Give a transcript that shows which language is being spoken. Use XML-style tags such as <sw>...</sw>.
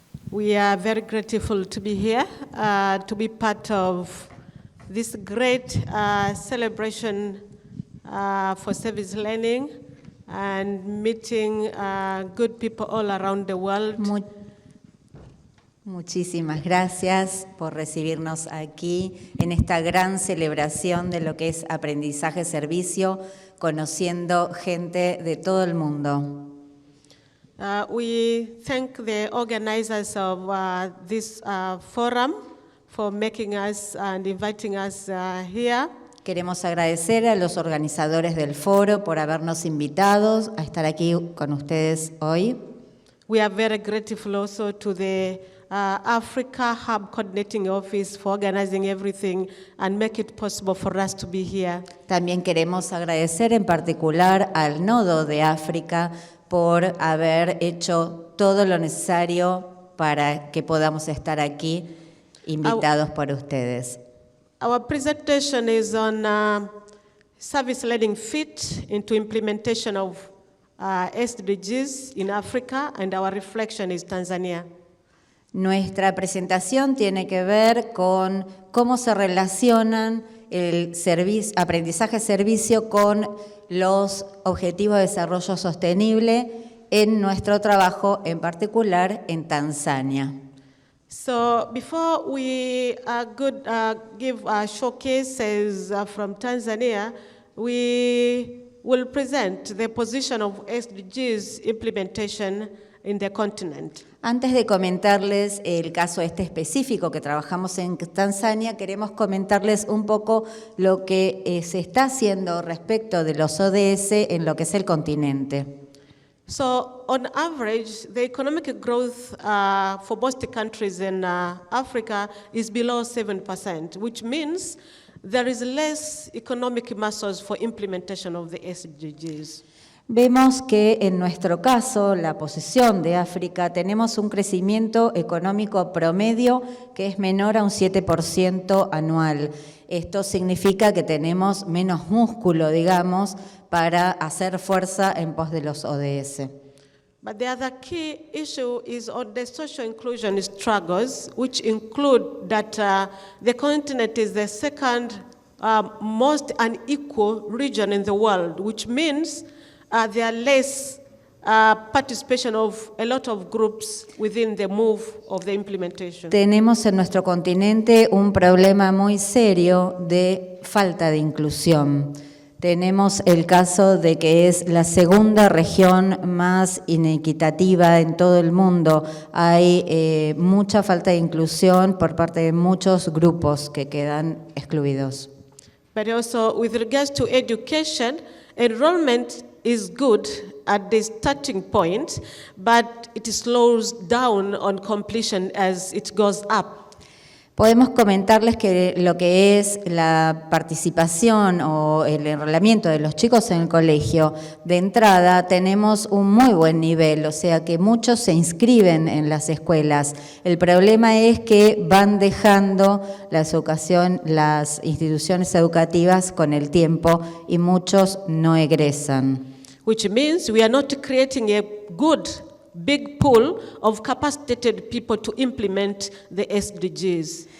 <en>We are very grateful to be here, to be part of this great celebration for service learning and meeting good people all around the world.</en> <es>Muchísimas gracias por recibirnos aquí en esta gran celebración de lo que es aprendizaje-servicio, conociendo gente de todo el mundo.</es> <en>We thank the organizers of this forum for making us and inviting us here.</en> <es>Queremos agradecer a los organizadores del foro por habernos invitado a estar aquí con ustedes hoy.</es> <en>We are very grateful also to the Africa Hub Coordinating Office for organizing everything and make it possible for us to be here.</en> <es>También queremos agradecer en particular al Nodo de África por haber hecho todo lo necesario para que podamos estar aquí invitados por ustedes.</es> <en>Our presentation is on service learning fit into implementation of SDGs in Africa, and our reflection is Tanzania.</en> <es>Nuestra presentación tiene que ver con cómo se relacionan el aprendizaje-servicio con los Objetivos de Desarrollo Sostenible en nuestro trabajo, en particular en Tanzania.</es> <en>So before we give showcases from Tanzania, we will present the position of SDGs implementation in the continent.</en> <es>Antes de comentarles el caso específico que trabajamos en Tanzania, queremos comentarles un poco lo que se está haciendo respecto de los ODS en lo que es el continente.</es> <en>So on average, the economic growth for most countries in Africa is below 7%, which means there is less economic muscles for implementation of the SDGs.</en> <es>Vemos que en nuestro caso, la posición de África, tenemos un crecimiento económico promedio que es menor a un 7% anual. Esto significa que tenemos menos músculo, digamos, para hacer fuerza en pos de los ODS.</es> <en>But the other key issue is on the social inclusion struggles, which include that the continent is the second most unequal region in the world, which means there are less participation of a lot of groups within the move of the implementation.</en> <es>Tenemos en nuestro continente un problema muy serio de falta de inclusión. Tenemos el caso de que es la segunda región más inequitativa en todo el mundo. Hay mucha falta de inclusión por parte de muchos grupos que quedan excluidos.</es> <en>But also with regards to education, enrollment is good at the starting point, but it slows down on completion as it goes up.</en> <es>Podemos comentarles que lo que es la participación o el enrolamiento de los chicos en el colegio, de entrada tenemos un muy buen nivel, o sea que muchos se inscriben en las escuelas. El problema es que van dejando las instituciones educativas con el tiempo y muchos no egresan.</es> <en>Which means we are not creating a good big pool of capacitated people to implement the SDGs.</en>